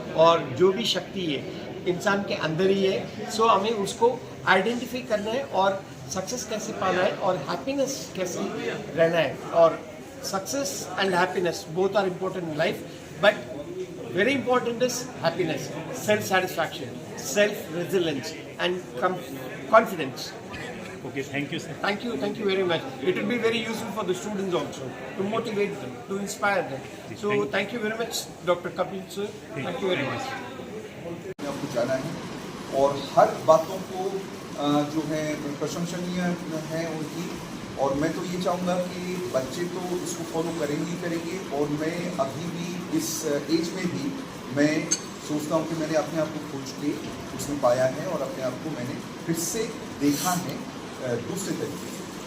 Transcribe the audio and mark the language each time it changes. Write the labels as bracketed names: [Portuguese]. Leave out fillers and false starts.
[Hindi] और जो भी शक्ति है इंसान के अंदर ही है, सो हमें उसको आइडेंटिफाई करना है और सक्सेस कैसे पाना है और हैप्पीनेस कैसे रहना है. [English] और success and happiness both are important in life, but very important is happiness, self satisfaction, self resilience and confidence. Okay, thank you, sir. Thank you very much. It will be very useful for the students also to motivate them, to inspire them. So thank you very much, Dr. Kapil sir. Thank you very much. [Hindi] आपको जाना है और हर बातों को जो है प्रशंसनीय है उनकी, और मैं तो ये चाहूँगा कि बच्चे तो इसको फॉलो करेंगे ही करेंगे। और मैं अभी भी इस एज में भी मैं सोचता हूँ कि मैंने अपने आप को खोज के उसमें पाया है और अपने आप को मैंने फिर से देखा है दूसरे तरीके से।